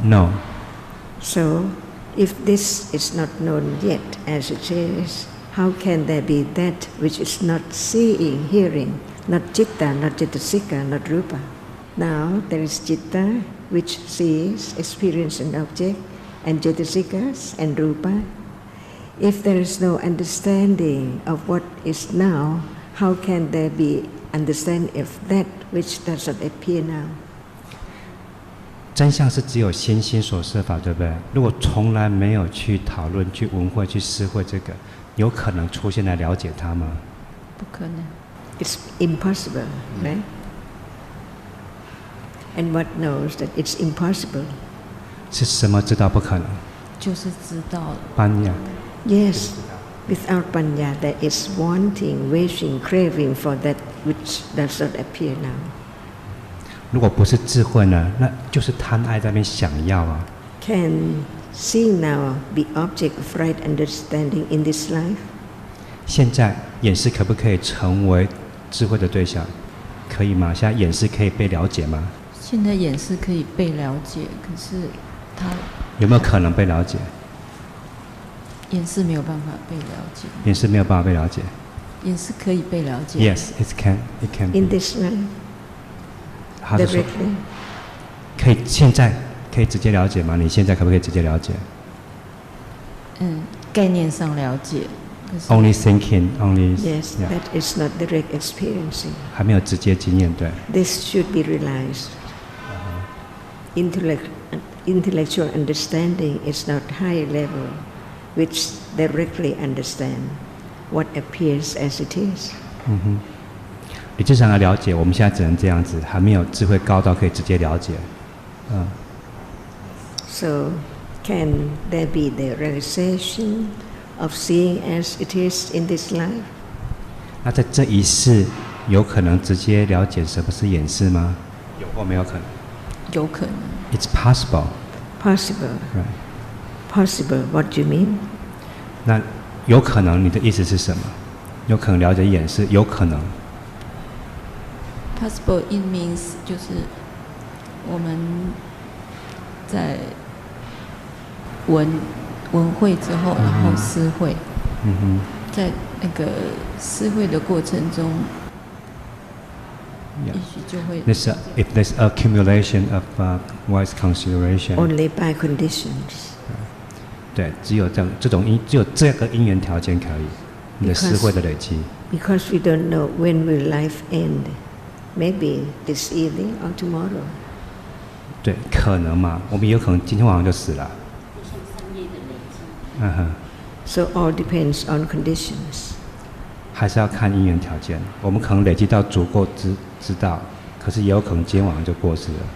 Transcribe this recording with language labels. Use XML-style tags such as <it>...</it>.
<en>No. So, if this is not known yet as it is, how can there be that which is not seeing, hearing, not citta, not cetasika, not rupa? Now there is citta which sees, experience an object, and cetasikas and rupa. If there is no understanding of what is now, how can there be understanding of that which does not appear now?</en> <zh>真相是只有心所设法，对不对？如果从来没有去讨论、去闻慧、去思慧这个，有可能出现来了解它吗？不可能。</zh> <en>It's impossible, right? And what knows that it's impossible?</en> <zh>是什么知道不可能？就是知道了。般若。</zh> <en>Yes, without panya, there is wanting, wishing, craving for that which does not appear now.</en> <zh>如果不是智慧呢，那就是贪爱在那边想要啊。</zh> <en>Can seeing now be object of right understanding in this life?</en> <zh>现在眼识可不可以成为智慧的对象？可以吗？现在眼识可以被了解吗？现在眼识可以被了解，可是它有没有可能被了解？眼识没有办法被了解。眼识没有办法被了解。眼识可以被了解。</zh> <en>Yes, it can. It can. In this life.</en> <zh>他是说，可以现在可以直接了解吗？你现在可不可以直接了解？概念上了解。</zh> <en>Only thinking, only. Yes, yeah. That is not direct experiencing.</en> <zh>还没有直接经验，对。</zh> <en>This should be realized. Intellectual understanding is not high level, which directly understand what appears as it is.</en> <zh>理智上的了解，我们现在只能这样子，还没有智慧高到可以直接了解。</zh> <en>So, can there be the realization of seeing as it is in this life?</en> <zh>那在这一世，有可能直接了解什么是眼识吗？有或没有可能？有可能。</zh> <en>It's possible. Possible. Right. Possible. What do you mean?</en> <zh>那有可能，你的意思是什么？有可能了解眼识，有可能。</zh> <en>Possible it means</en> <zh>就是我们在闻慧之后，然后思慧。在那个思慧的过程中，也许就会。</zh> <en>If there's accumulation of wise consideration. Only by conditions.</en> <zh>对，只有这个因缘条件可以，你的思慧的累积。</zh> <en>Because we don't know when will life end. Maybe this evening or tomorrow.</en> <zh>对，可能嘛，我们有可能今天晚上就死了。</zh> <en>So all depends on conditions.</en> <zh>还是要看因缘条件，我们可能累积到足够知道，可是也有可能今天晚上就过世了。</zh>